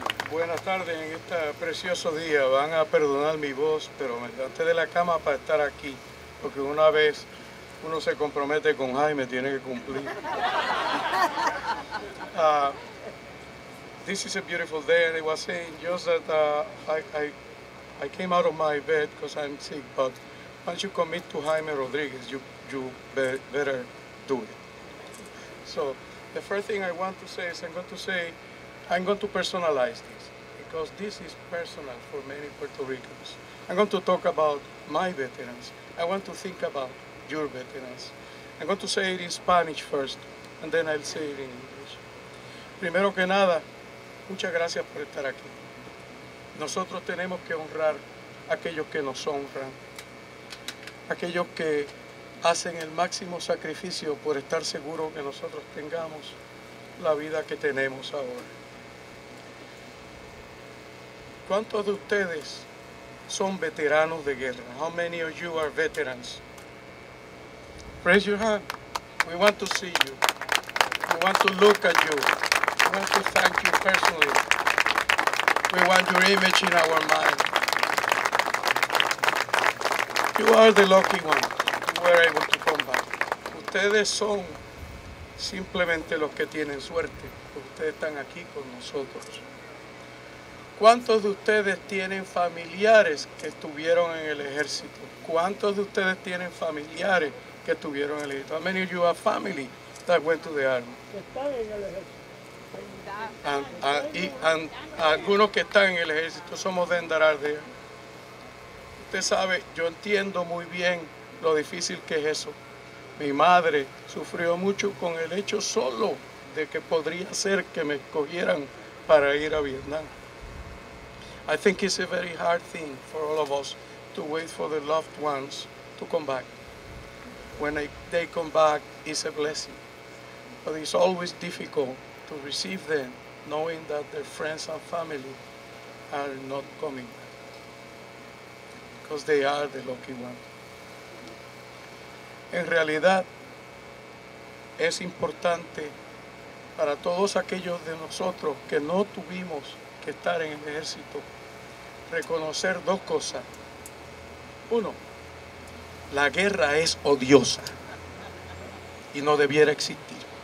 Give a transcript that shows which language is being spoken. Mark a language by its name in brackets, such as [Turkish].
[Spanish] Buenas tardes en este precioso día. Van a perdonar mi voz, pero me levanté de la cama para estar aquí, porque una vez uno se compromete con Jaime, tiene que cumplir. [English] This is a beautiful day, and I was saying just that I came out of my bed because I'm sick, but once you commit to Jaime Rodriguez, you better do it. So the first thing I want to say is I'm going to personalize this, because this is personal for many Puerto Ricans. I'm going to talk about my veterans. I want to think about your veterans. I'm going to say it in Spanish first, and then I'll say it in English. [Spanish] Primero que nada, muchas gracias por estar aquí. Nosotros tenemos que honrar a aquellos que nos honran, aquellos que hacen el máximo sacrificio por estar seguros que nosotros tengamos la vida que tenemos ahora. ¿Cuántos de ustedes son veteranos de guerra? [English] How many of you are veterans? Raise your hand. We want to see you. We want to look at you. We want to thank you personally. We want your image in our mind. You are the lucky ones who were able to come back. [Spanish] Ustedes son simplemente los que tienen suerte, porque ustedes están aquí con nosotros. ¿Cuántos de ustedes tienen familiares que estuvieron en el ejército? ¿Cuántos de ustedes tienen familiares que estuvieron en el ejército? [English] How many of you have family that went to the army? [Spanish] And algunos que están en el ejército, somos de Endarar de. Usted sabe, yo entiendo muy bien lo difícil que es eso. Mi madre sufrió mucho con el hecho solo de que podría ser que me escogieran para ir a Vietnam. [English] I think it's a very hard thing for all of us to wait for the loved ones to come back. When they come back, it's a blessing. But it's always difficult to receive them, knowing that their friends and family are not coming back, because they are the lucky ones. [Spanish] En realidad, es importante para todos aquellos de nosotros que no tuvimos que estar en el ejército, reconocer dos cosas. Uno, la guerra es odiosa y no debiera existir.